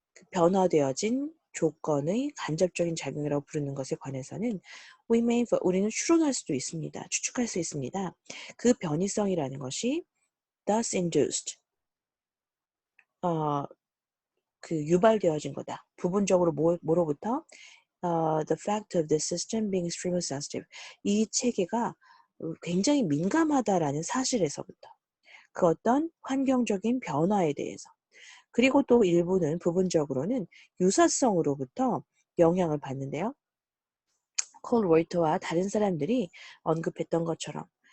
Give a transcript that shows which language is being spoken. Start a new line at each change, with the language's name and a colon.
Korean: 변화되어진 조건의 간접적인 작용이라고 부르는 것에 관해서는 우리는 추론할 수도 있습니다. 추측할 수 있습니다. 그 변이성이라는 것이
English: thus induced,
Korean: 그 유발되어진 거다. 부분적으로 뭐로부터?
English: The fact of the system being extremely sensitive.
Korean: 이 체계가 굉장히 민감하다라는 사실에서부터 그 어떤 환경적인 변화에 대해서 그리고 또 일부는 부분적으로는 유사성으로부터 영향을 받는데요. 콜로이터와 다른 사람들이 언급했던 것처럼.